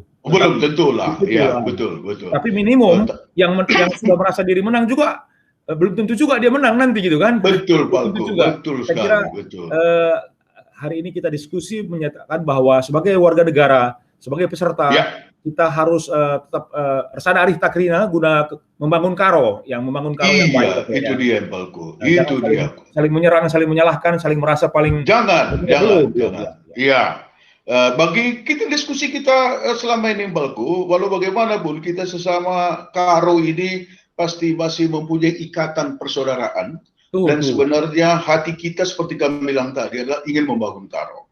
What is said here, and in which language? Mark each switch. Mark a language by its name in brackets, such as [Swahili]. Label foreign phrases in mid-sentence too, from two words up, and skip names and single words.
[Indonesian] Belum tentu lah. Iya, betul. Tapi minimum yang sudah merasa diri menang juga belum tentu juga dia menang nanti gitu kan. Betul, Pak. Betul sekali. Saya kira hari ini kita diskusi menyatakan bahwa sebagai warga negara, sebagai peserta, kita harus tetap [Batak Karo] resana arih takrina [Indonesian] guna membangun Karo yang baik. Itu dia, Pak. Itu dia. Saling menyerang, saling menyalahkan, saling merasa paling jangan. Iya. Bagi kita diskusi kita selama ini, Balku, walau bagaimanapun kita sesama Karo ini pasti masih mempunyai ikatan persaudaraan, dan sebenarnya hati kita seperti kami bilang tadi adalah ingin membangun Karo.